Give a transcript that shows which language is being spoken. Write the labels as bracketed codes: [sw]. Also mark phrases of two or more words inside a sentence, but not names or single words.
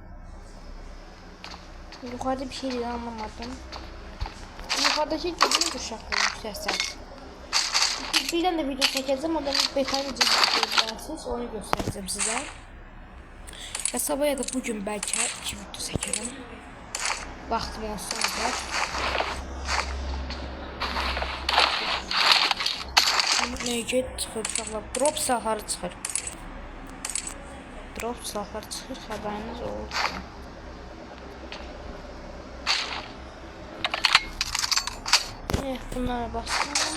[tr] Yukarıda bir şey anlamadım. Yukarıdaki gibi uşaqlar sesler. Birden de video çekeceğim. O da betayı izleyeceksiniz. Onu göstereceğim size. Ve sabah ya da bugün belki 2 video çekerim. [az] Vaxtım olsa da. Neyce çıxır uşaqlar. Drop silahları çıxır. Drop silahları çıxır. Xəbəriniz olsun. [tr] Evet, bunlara basalım.